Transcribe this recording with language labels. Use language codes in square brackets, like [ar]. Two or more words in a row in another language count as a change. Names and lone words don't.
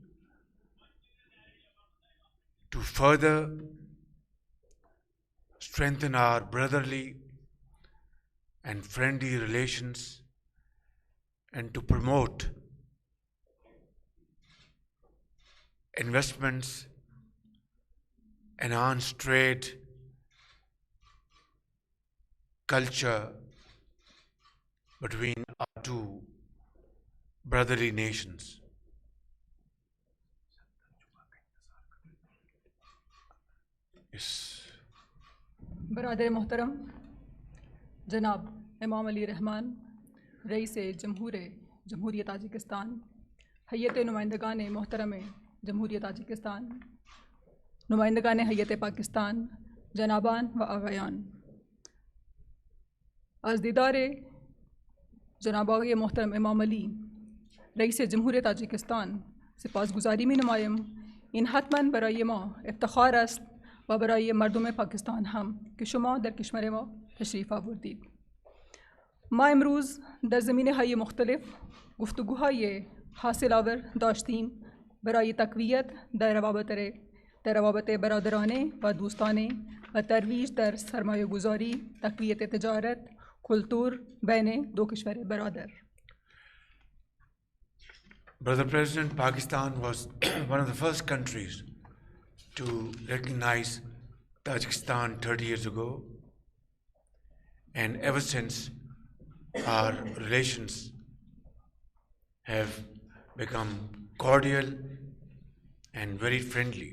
[en] to further strengthen our brotherly and friendly relations and to promote investments, enhance trade, culture between our two brotherly nations. Yes. [fa] برادر محترم جناب امام علی رحمان رئیس جمہوریت تاجکستان، ہیئت نمائندگان محترم جمہوریت تاجکستان، نمائندگان ہیئت پاکستان، جنابان و آقایان، از دیدار جناب آقای محترم امام علی رئیس جمهوریت تاجیکستان سپاسگزاری می نمایم. این حتما برای ما افتخار است و برای مردم پاکستان هم که شما در کشور ما تشریف آوردید. ما امروز در زمینه‌های مختلف گفتگوهای حاصل آور داشتیم برای تقویت در روابط برادرانه و دوستانه و ترویج در سرمایه گذاری، تقویت تجارت، کلتور بین دو کشور برادر. [en] Brother President, Pakistan was one of the first countries to recognize Tajikistan 30 years ago, and ever since our relations have become cordial and very friendly.